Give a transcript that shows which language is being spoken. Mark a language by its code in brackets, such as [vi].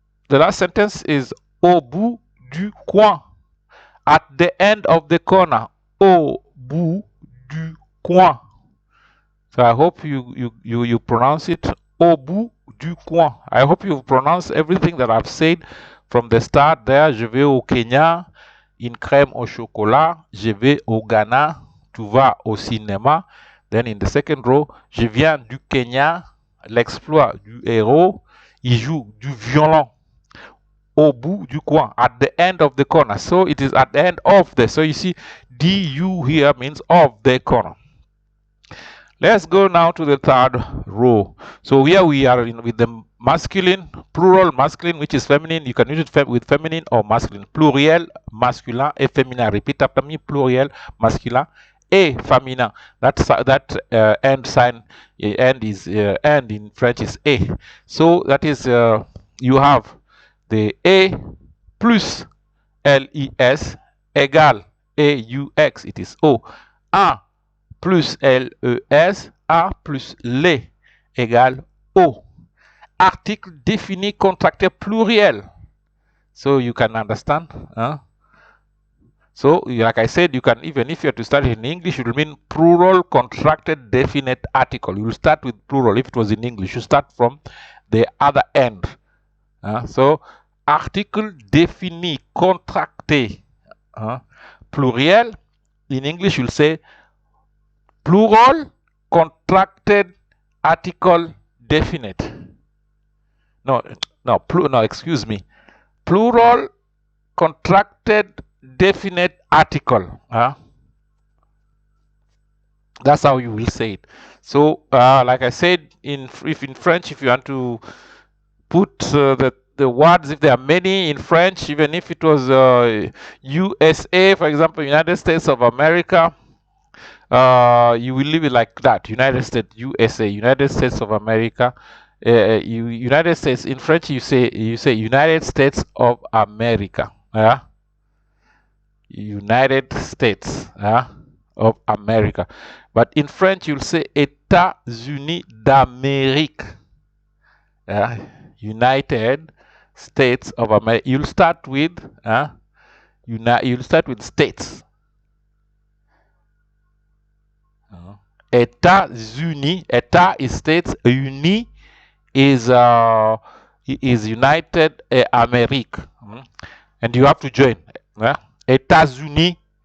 [en] The last sentence is [fr] au bout du coin, [en] at the end of the corner. [fr] Au bout du coin. [en] So I hope you pronounce it [fr] au bout du coin. [en] I hope you pronounce everything that I've said from the start there. [fr] Je vais au Kenya, une crème au chocolat. Je vais au Ghana. Tu vas au cinéma. [en] Then in the second row, [fr] je viens du Kenya, l'exploit du héros, il joue du violon au bout du coin, [en] at the end of the corner. So it is at the end of the, so you see du here means of the corner. Let's go now to the third row. So here we are with the masculine, plural masculine, which is feminine. You can use it with feminine or masculine. [fr] Pluriel, masculin et féminin. [en] Repeat after me, [fr] pluriel, masculin et féminin. [en] That end sign, end is end in French is a. So that is you have the a plus les égale AUX. It is O. [fr] A plus les, A plus les égale O. Article défini contracté pluriel. [en] So you can understand. So like I said, you can, even if you have to start in English, it will mean plural contracted definite article. You will start with plural. If it was in English, you start from the other end. [fr] So article défini contracté pluriel. [en] In English, you'll say plural contracted article definite. No, excuse me. Plural contracted definite article. That's how you will say it. So, like I said, in French, if you want to put the words, if there are many in French, even if it was USA, for example, United States of America, you will leave it like that. United States, USA, United States of America. United States in French, you say United States of America. United States of America. But in French, you'll say États-Unis d'Amérique. United States of America. You'll start with you'll start with states. États-Unis. État is states. Uni is United Amerique. And you have to join. États-Unis